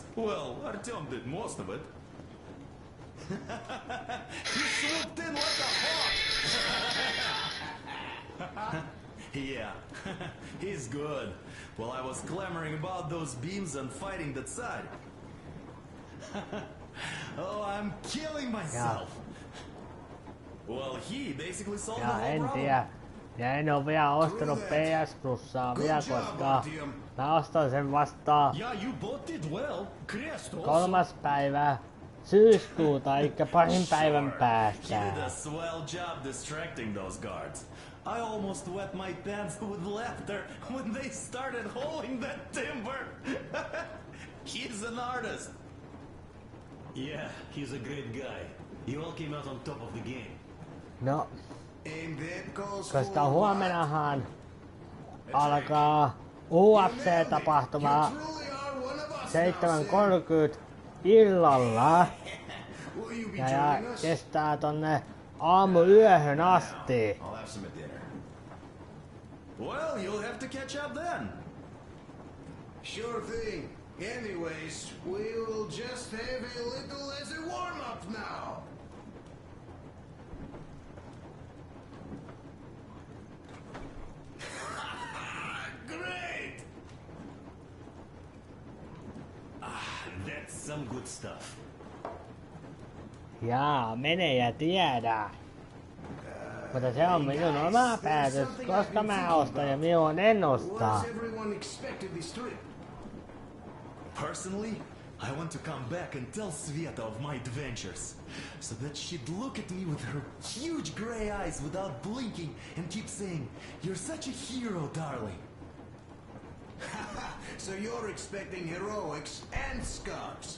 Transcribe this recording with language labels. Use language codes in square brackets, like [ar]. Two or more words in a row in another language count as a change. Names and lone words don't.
[en] Well, Artyom did most of it. He swooped in like a hawk. Yeah, he's good. While I was clamoring about those beams and fighting that side. Oh, I'm killing myself. Well, he basically solved the [fi] Ja [en] whole [fi] en [en] problem. [fi] tiedä. Ja en oo vielä ostanut PS Plusaa vielä, koska mä ostan sen vasta [en] Yeah, you both did well. Crest also. [fi] 3. päivä syyskuuta, eli parin päivän [en] He did [fi] päästä. [en] a swell job distracting those guards. I almost wet my pants with laughter when they started hauling that timber. He's an artist. Yeah, he's a great guy. You all came out on top of the game. [fi] No, koska huomenahan alkaa UFC-tapahtuma 7:30 illalla ja kestää tonne aamuyöhön asti. [en] I'll have some at dinner. Well, you'll have to catch up then. Sure thing. Anyways, we will just have a little as a warm-up now. Great! That's some good stuff. [fi] Jaa, mene ja tiedä. Mutta se on minun oma päätös, koska mä ostan ja minun en ostaa. [en] Was everyone expected this trip? Personally, I want to come back and tell Sveta of my adventures, so that she'd look at me with her huge gray eyes without blinking and keep saying, "You're such a hero, darling." So you're expecting heroics and scars.